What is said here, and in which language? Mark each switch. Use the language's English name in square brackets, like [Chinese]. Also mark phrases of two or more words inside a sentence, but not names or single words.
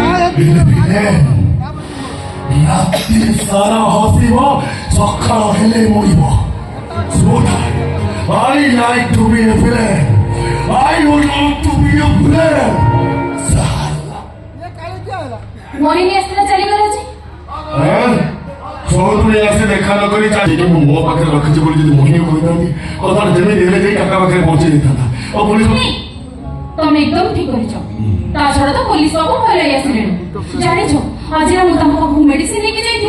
[Odia] ରାତି ସାରା ହସିବ ସକାଳ ହେଲେ ମରିବ। [English] So that I like to be a villain. I would love to be a villain. [Odia] मोहिनी ଆସିଥିଲା ଚାଲିଗଲା ଯେ ସବୁବେଳେ ଆସି ଦେଖା ନ କରି ଚାଲିକି ମୁଁ ମୋ ପାଖରେ ରଖିଛି ବୋଲି ଯଦି ମୋହିନୀ କହିଥାନ୍ତି କଥା ଯେମିତି ହେଲେ ଯାଇ କାକା ପାଖରେ ପହଞ୍ଚି ଦେଇଥାନ୍ତା। ଆଉ ପୋଲିସ ତମେ ଏକଦମ ଠିକ କରିଛ। ତା ଛଡା ତ ପୋଲିସ ବାବୁ ହରାଇ ଆସିଲେଣି। ଜାଣିଛ ଆଜି ମୁଁ ତାଙ୍କ ପାଖକୁ ମେଡିସିନ ନେଇକି ଯାଇଥିଲି।